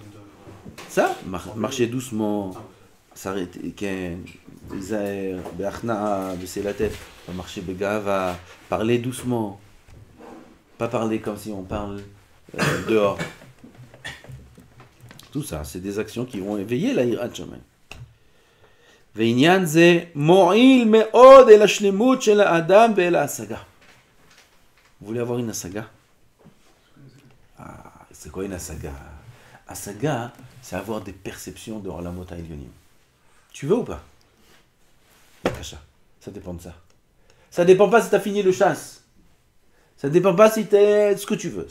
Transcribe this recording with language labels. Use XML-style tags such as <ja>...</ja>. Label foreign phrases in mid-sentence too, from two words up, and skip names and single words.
<fr>Ça, marcher doucement, s'arrêter, Zahir, Be'achna'a, baisser la tête, pas marcher Begava, parler doucement, pas parler comme si on parle dehors. Tout ça, c'est des actions qui vont éveiller la</fr> <he>יראת שמים. ועניין זה מועיל מאוד אל השלמות של האדם ואל ההשגה.</he> <fr>Vous voulez avoir une asaga? Ah, c'est quoi une asaga? Asaga, c'est avoir des perceptions de</fr> <he>עולמות העליונים.</he> <fr>Tu veux ou pas? Yakacha, ça dépend de ça. Ça dépend pas si tu as fini le chasse. Ça dépend pas si tu es ce que tu veux.</fr>